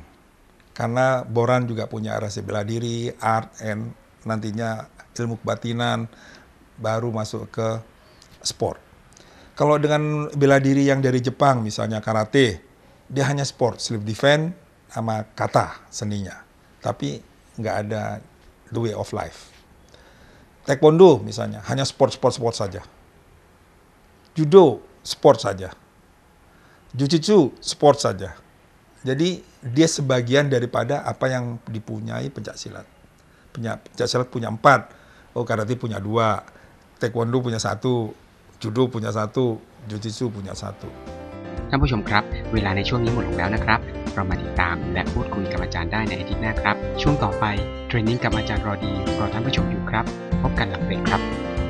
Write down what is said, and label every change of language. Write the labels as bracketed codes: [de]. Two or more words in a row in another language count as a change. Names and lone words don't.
[id] Karena Boran juga punya rasa bela diri, [en] art, and [id] nantinya ilmu kebatinan, baru masuk ke sport. Kalau dengan bela diri yang dari Jepang, misalnya karate, dia hanya sport, [en] self defense, [id] sama kata seninya. Tapi nggak ada [en] the way of life. [id] Taekwondo misalnya, hanya sport saja. Judo, sport saja. Jujitsu, sport saja. Jadi dia sebagian daripada apa yang dipunyai Pencaksilat. Pencaksilat punya 4, karate punya 2, taekwondo punya 1, judo punya 1, jujitsu punya 1. [th] ท่านผู้ชมครับเวลาในช่วงนี้หมดลงแล้วนะครับเรามาติดตามและพูดคุยกับอาจารย์ได้ในอาทิตย์หน้าครับช่วงต่อไปเทรนนิ่งกับอาจารย์รอดีรอท่านผู้ชมอยู่ครับพบกันหลังเบรกครับ